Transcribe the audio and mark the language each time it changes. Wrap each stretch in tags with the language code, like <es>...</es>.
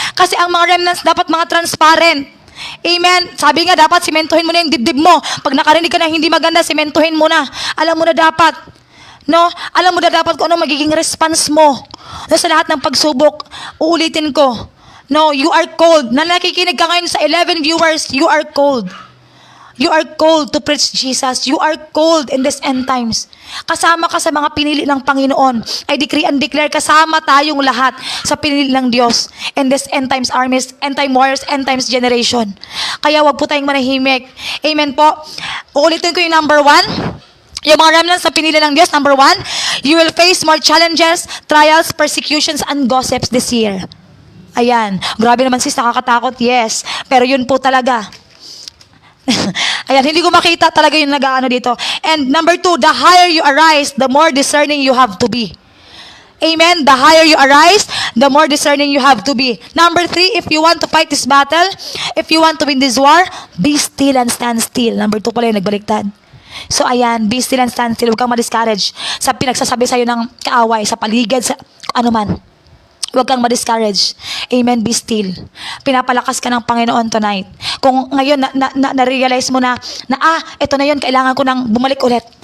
<tl>Kasi ang mga remnants dapat mga transparent. Amen? Sabi nga, dapat simentuhin mo na yung dibdib mo. Pag nakarinig ka na hindi maganda, simentuhin mo na. Alam mo na dapat. No? Alam mo na dapat kung ano magiging response mo. No, sa lahat ng pagsubok, uulitin ko.</tl> <en>No, you are called.</en> <tl>Na nakikinig ka ngayon sa 11 viewers,</tl> <en>you are called. You are called to preach Jesus. You are called in this end times.</en> <tl>Kasama ka sa mga pinili ng Panginoon.</tl> <en>I decree and declare,</en> <tl>kasama tayong lahat sa pinili ng Diyos</tl> <en>in this end times armies, end time warriors, end times generation.</en> <tl>Kaya wag po tayong manahimik. Amen po. Uulitin ko yung number 1. Yung mga remnants na pinili ng Diyos,</tl> <en>number 1, you will face more challenges, trials, persecutions, and gossips this year. Ayan.</en> <tl>Grabe naman sis, nakakatakot. Yes. Pero yun po talaga. Ayan, hindi ko makita talaga yung nag-ano dito.</tl> <en>And number 2, the higher you arise, the more discerning you have to be. Amen. The higher you arise, the more discerning you have to be. Number 3, if you want to fight this battle, if you want to win this war, be still and stand still.</en> <tl>Number 2 pala yung nagbaliktad. So ayan,</tl> <en>be still and stand still.</en> <tl>Huwag kang ma-discourage sa pinagsasabi sa'yo ng kaaway, sa paligid, sa ano man. Huwag kang ma-discourage. Amen, be still. Pinapalakas ka ng Panginoon tonight. Kung ngayon na-realize mo na ito na yun, kailangan ko nang bumalik ulit.</tl>